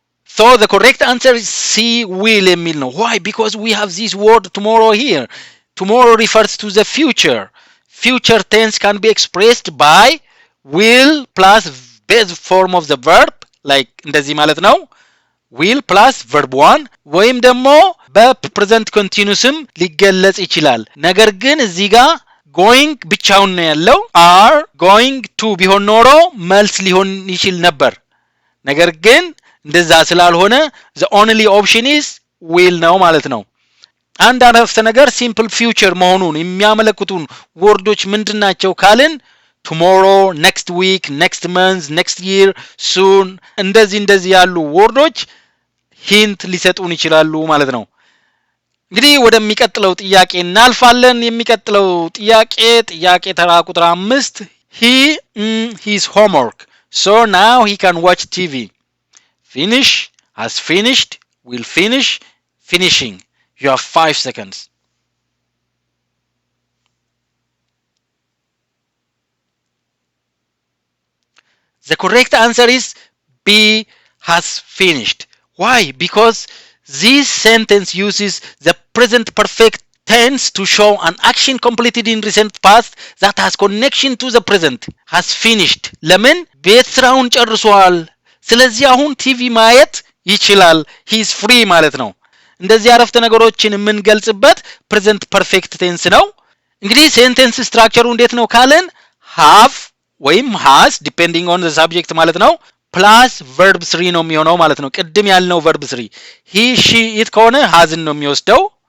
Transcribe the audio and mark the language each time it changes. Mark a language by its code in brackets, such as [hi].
[en] So the correct answer is C, will [am] የሚል ነው። [en] Why? Because we have this word tomorrow here. Tomorrow refers to the future. Future tense can be expressed by will plus base form of the verb, like [am] እንደዚህ ማለት ነው። [en] will plus verb 1 [am] ወይም ደግሞ በፕሬዘንት ኮንቲኒዩስም ሊገለጽ ይችላል። ነገር ግን እዚህ ጋር going ብቻውን ነው ያለው። [en] are going to [am] ቢሆን ኖሮ መልስ ሊሆን ይችል ነበር። ነገር ግን እንደዛ ስላልሆነ [en] the only option is will [am] ነው ማለት ነው። አንድ አረፍተ ነገር simple future መሆኑን የሚያመለክቱን ወርዶች ምንድናቸው ካልን [en] tomorrow, next week, next month, next year, soon [am] እንደዚህ ያሉ ወርዶች ሂንት ሊሰጡን ይችላሉ ማለት ነው። እንግዲህ ወደሚቀጥለው ጥያቄ እናልፋለን። የሚቀጥለው ጥያቄ ተራ ቁጥር 5 [en] he his homework, so now he can watch TV. Finish, has finished, will finish, finishing. You have 5 seconds. The correct answer is B, has finished. Why? Because this sentence uses the present perfect tense to show an action completed in recent past that has connection to the present. Has finished. [am] ለምን? ቤት ስራውን ጨርሷል። ስለዚህ አሁን ቲቪ ማየት ይችላል። [en] he is free [am] ማለት ነው። እንደዚህ አረፍተ ነገሮችን የምንገልጽበት ፕሬዘንት ፐርፌክት ቴንስ ነው። እንግዲህ ሴንቴንስ ስትራክቸሩ እንዴት ነው ካለን have ወይም has [en] depending on the subject [am] ማለት ነው ፕላስ verb 3 ነው የሚሆነው ማለት ነው። ቅድም ያልነው verb 3 [en] he she it [am] ከሆነ has ነው የሚወስደው